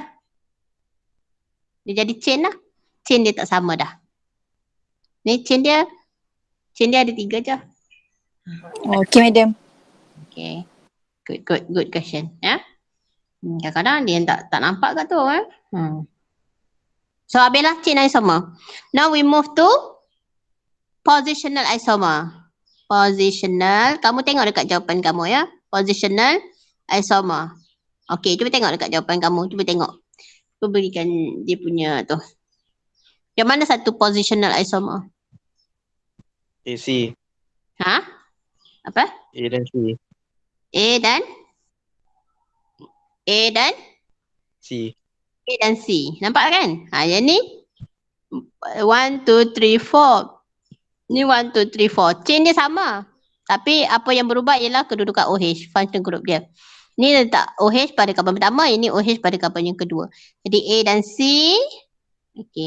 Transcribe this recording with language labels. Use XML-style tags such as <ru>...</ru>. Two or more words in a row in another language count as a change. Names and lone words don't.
<ms>Dia jadi chain lah. Chain dia tak sama dah. Ni chain dia ada 3 je.</ms> <en>Okay, madam. Okay. Good question. Ya.</en> <ms>Kadang-kadang dia tak nampak kat tu. So, habislah</ms> <en>chain isomer. Now we move to positional isomer. Positional.</en> <ms>Kamu tengok dekat jawapan kamu ya.</ms> <en>Positional isomer.</en> <ms>Okay, cuba tengok dekat jawapan kamu. Cuba tengok. Cuba berikan dia punya tu. Yang mana satu</ms> <en>positional isomer?</en> <ms>AC. Apa? A dan C. A dan C. A dan C. Nampak kan? Yang ni 1, 2, 3, 4. Ni 1, 2, 3, 4. Chain dia sama. Tapi apa yang berubah ialah kedudukan OH,</ms> <en>function group</en> <ms>dia. Ni letak OH pada karbon pertama, ini OH pada karbon yang kedua. Jadi A dan C. Okey.</ms>